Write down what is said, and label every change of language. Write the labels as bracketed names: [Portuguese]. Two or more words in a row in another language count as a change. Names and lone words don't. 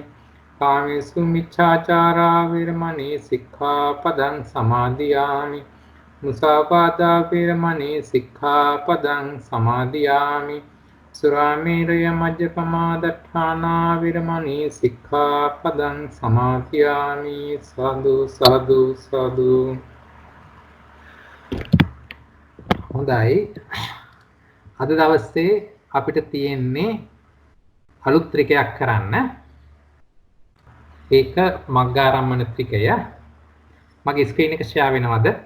[Pali] කාමේසු මිච්ඡාචාරා වේරමණී සික්ඛාපදං සමාදියාමි. මුසාවාදා වේරමණී සික්ඛාපදං සමාදියාමි. සුරාමේරය මජ්ජපමා දට්ඨානා වේරමණී සික්ඛාපදං සමාදියාමි. [Sinhala] සාදු සාදු සාදු. හොඳයි. අද දවසේ අපිට තියෙන්නේ අලුත් ත්‍රිකයක් කරන්න. ඒක මග්ගාරම්මන ත්‍රිකය. මගේ ස්ක්‍රීන් එක ෂෙයා වෙනවද?